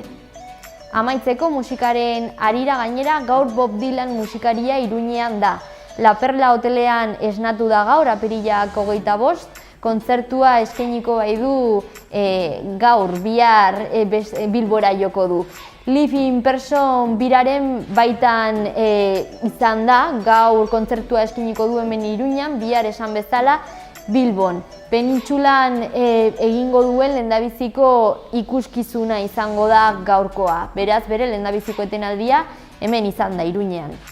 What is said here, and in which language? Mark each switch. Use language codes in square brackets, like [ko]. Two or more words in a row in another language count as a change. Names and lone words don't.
[eu] Amaitzeko musikaren harira gainera gaur Bob Dylan musikaria Iruñean da. La Perla hotelean esnatu da gaur, apirilak 25, kontzertua eskainiko bai du gaur, bihar Bilbora joko du. [en] Live in Person [eu] biraren baitan izan da, gaur kontzertua eskainiko du hemen Iruñan, bihar esan bezala, Bilbon. Penintsulan egingo duen lehendabiziko ikuskizuna izango da gaurkoa. Beraz, bere lehendabiziko etenaldia hemen izan da, Iruñean.